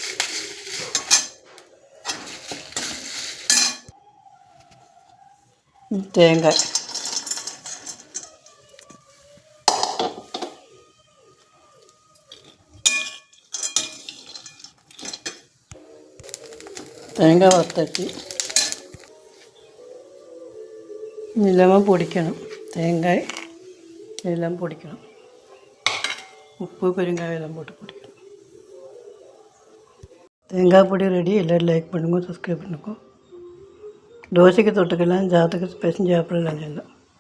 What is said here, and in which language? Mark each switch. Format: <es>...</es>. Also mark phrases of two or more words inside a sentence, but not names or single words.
<ml>തേങ്ങ വറുത്തട്ടി എല്ലാം പൊടിക്കണം. തേങ്ങ എല്ലാം പൊടിക്കണം. ഉപ്പ് പെരുങ്കായം എല്ലാം போட்டு പൊടിക്കണം.</ml> <ta>தேங்காய் பொடி ரெடி. எல்லோரும் லைக் பண்ணுங்க, சப்ஸ்கிரைப் பண்ணுங்க. தோசைக்கு தொட்டுக்கலாம், ஜாத்துக்கு பிசைஞ்சு சாப்பிடலாம்.</ta>